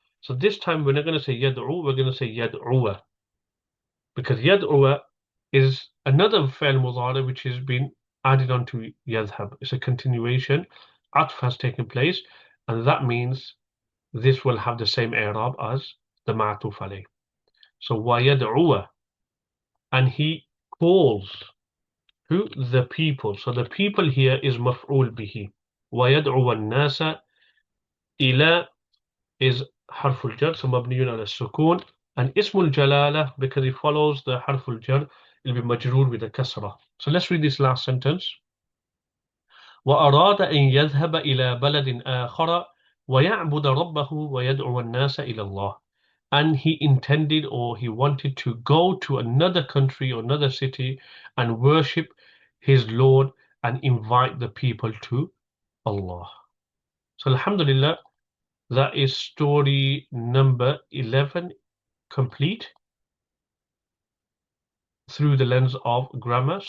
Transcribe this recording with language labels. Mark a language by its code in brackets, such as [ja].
[en] So this time we're not going to say yad'u, we're going to say yad'uwa. Because yad'uwa is another fi'l mudari which has been added onto yadhhab. It's a continuation. Atf has taken place. And that means this will have the same i'rab as the ma'tuf alayh. So [ar] وَيَدْعُوَ, [en] and he calls who? The people. So the people here is maf'ul bihi. [ar] وَيَدْعُوَ النَّاسَ. إِلَى [en] is harful jar, so [ar] مبني على السكون, [en] And Ismul Jalala, because it follows the Harful Jar, it'll be majroor with a kasra. So let's read this last sentence. [ar] وأراد أن يذهب إلى بلد آخر ويعبد ربه ويدعو الناس إلى الله. [en] And he intended or he wanted to go to another country or another city and worship his Lord and invite the people to Allah. So Alhamdulillah, that is story number 11 complete through the lens of grammar.